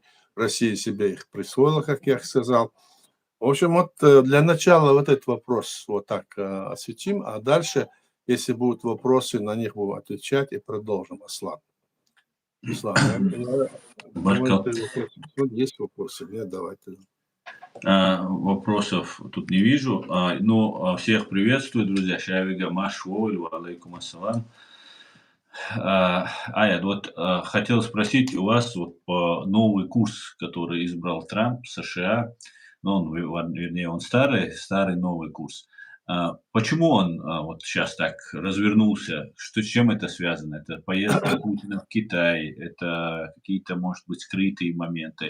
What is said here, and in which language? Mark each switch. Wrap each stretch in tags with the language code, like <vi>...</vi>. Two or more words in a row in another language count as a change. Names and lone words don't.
<ru>Россия себе их присвоила, как я сказал. В общем, вот для начала вот этот вопрос вот так осветим, а дальше, если будут вопросы, на них будем отвечать и продолжим. Аслан. Ислам, думаю, ты вопросы. Есть вопросы? Нет, давайте. Вопросов тут не вижу. Ну, всех приветствую, друзья. Шавига Машволь,</ru> <ar>عليكم السلام.</ar> <ru>Аят, вот хотел спросить у вас вот по новый курс, который избрал Трамп, США, ну, вернее, он старый новый курс. Почему он вот сейчас так развернулся? С чем это связано? Это поездка Путина в Китай, это какие-то, может быть, скрытые моменты.</ru>